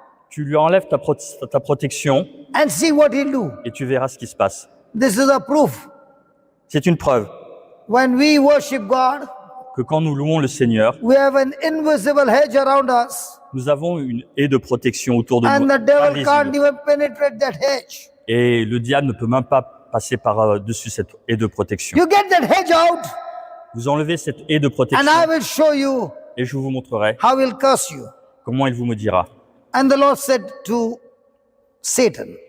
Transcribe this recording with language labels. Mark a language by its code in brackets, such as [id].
[fr] Tu lui enlèves ta protection [en] and see what he'll do. [fr] et tu verras ce qui se passe. [en] This is a proof. [fr] C'est une preuve [en] When we worship God, [fr] que quand nous louons le Seigneur, [en] we have an invisible hedge around us, [fr] nous avons une haie de protection autour de [en] and [fr] nous, [en] the devil [fr] invisible. [en] can't even penetrate that hedge. [fr] Et le diable ne peut même pas passer par-dessus cette haie de protection. [en] You get that hedge out, [fr] Vous enlevez cette haie de [en] and [fr] protection [en] I will show you [fr] et je vous montrerai [en] how he'll curse you. [fr] comment il vous maudira. [en] And the Lord said to Satan,